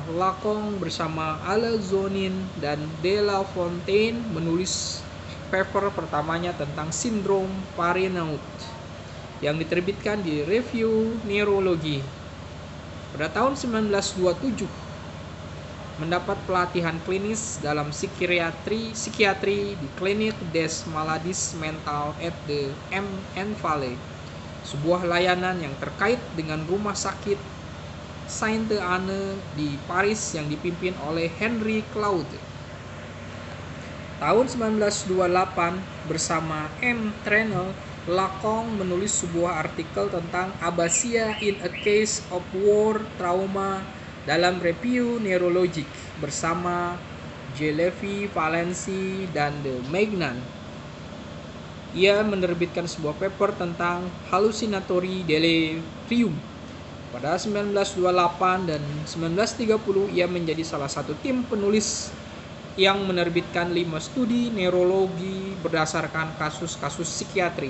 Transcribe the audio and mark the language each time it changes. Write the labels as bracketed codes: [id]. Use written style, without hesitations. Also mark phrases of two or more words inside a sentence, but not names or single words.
[id] Lacan bersama Alazzonin dan De La Fontaine menulis paper pertamanya tentang sindrom Parinaud yang diterbitkan di Review Neurology. Pada tahun 1927, mendapat pelatihan klinis dalam psikiatri di Clinique des Maladies Mentales et de l'Enfant, sebuah layanan yang terkait dengan rumah sakit Sainte-Anne di Paris yang dipimpin oleh Henry Claude. Tahun 1928, bersama M. Trenel, Lacan menulis sebuah artikel tentang [en] abasia in a case of war trauma [id] dalam Revue Neurologique bersama J. Levi Valency dan de Maignan. Ia menerbitkan sebuah paper tentang [en] hallucinatory delirium. [id] Pada 1928 dan 1930, ia menjadi salah satu tim penulis yang menerbitkan 5 studi neurologi berdasarkan kasus-kasus psikiatri.